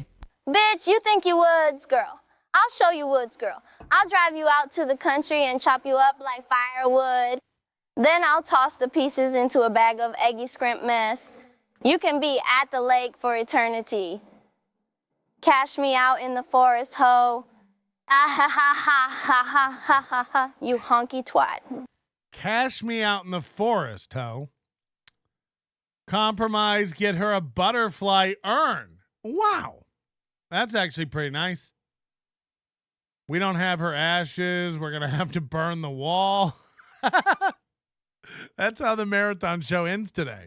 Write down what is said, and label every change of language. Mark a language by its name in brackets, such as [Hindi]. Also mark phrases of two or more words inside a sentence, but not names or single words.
[English] Bitch, you think you Woods Girl. I'll show you Woods Girl. I'll drive you out to the country and chop you up like firewood. Then I'll toss the pieces into a bag of eggy scrimp mess. You can be at the lake for eternity. Cash me out in the forest, ho. Ah ha ha ha ha ha ha ha ha, you honky twat. Cash me out in the forest, ho. Compromise, get her a butterfly urn. Wow. That's actually pretty nice. We don't have her ashes. We're going to have to burn the wall. That's how the marathon show ends today.